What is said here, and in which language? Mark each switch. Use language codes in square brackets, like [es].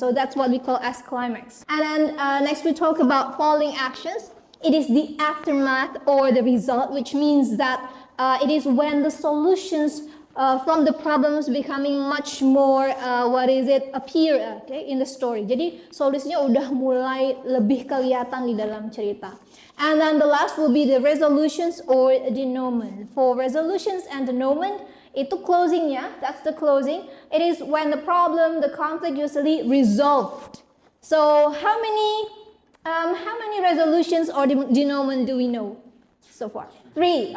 [en] So that's what we call as climax. And then next we talk about falling actions. It is the aftermath or the result, which means that it is when the solutions from the problems becoming much more appear in the story. [id] Jadi solusinya udah mulai lebih kelihatan di dalam cerita. [en] And then the last will be the resolutions or denouement. For resolutions and denouement, [id] itu closingnya, [en] that's the closing. It is when the problem, the conflict usually resolved. So how many resolutions or denouement do we know so far? 3.